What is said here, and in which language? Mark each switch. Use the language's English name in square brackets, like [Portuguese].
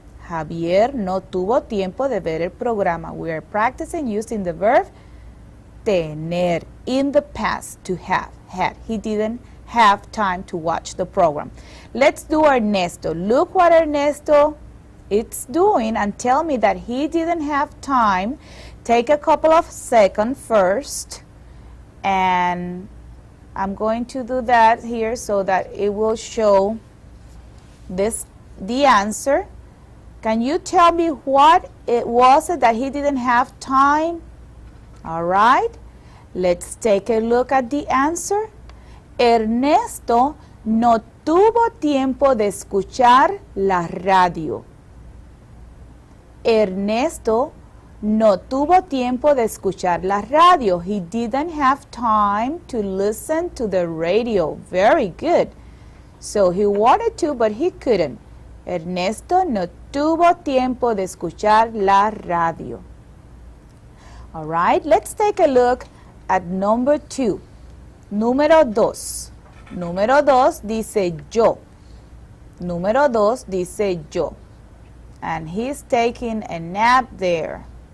[Spanish] Javier no tuvo tiempo de ver el programa. [English] We are practicing using the verb tener in the past, to have, had. He didn't have time to watch the program. Let's do Ernesto. Look what Ernesto is doing and tell me that he didn't have time. Take a couple of seconds first. And I'm going to do that here so that it will show the answer. Can you tell me what it was that he didn't have time? All right, let's take a look at the answer. [Spanish] Ernesto no tuvo tiempo de escuchar la radio. Ernesto no tuvo tiempo de escuchar la radio. [English] He didn't have time to listen to the radio. Very good. So he wanted to, but he couldn't. [Spanish] Ernesto no tuvo tiempo de escuchar la radio. [English] All right, let's take a look at number 2. [Spanish] Número 2. Número 2 dice yo. Número 2 dice yo. [English] And he's taking a nap there.